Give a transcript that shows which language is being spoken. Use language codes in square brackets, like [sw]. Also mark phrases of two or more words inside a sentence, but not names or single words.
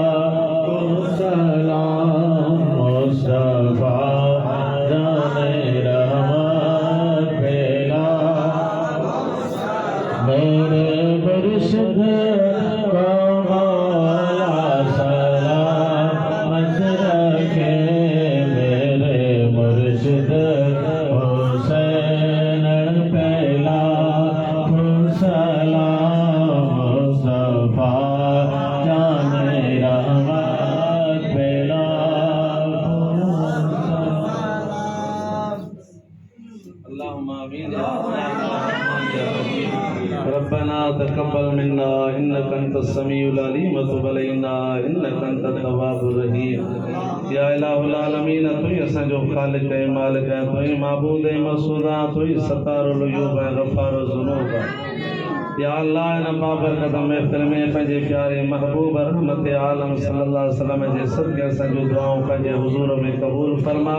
[ur] سلام مصطفیٰ جانِ رحمت پھیلا میرے مرشد کو مولا سلامت رکھے. میرے مرشد حسین پہلا سلام مصطفیٰ جانِ رحمت پھیلا. [ar] اللهم آمين يا ربنا تقبل منا إنك أنت السميع العليم وتب علينا إنك أنت التواب الرحيم. يا إله العالمين [sd] तू ही असांजो ख़ालिक़ ऐं मालिक ऐं तू ही माबूद ऐं मक़सूद आहे। तू ही [ar] ستار العيوب [sd] ऐं [ar] غفار الذنوب [sd] आहे। [ar] يا الله [sd] इन बाबरकत महफ़िल में पंहिंजे प्यारे महबूब रहमत आलम [ar] صلى الله عليه وسلم [sd] जे सदक़े असांजूं दुआऊं पंहिंजे हुज़ूर में क़बूल फरमा।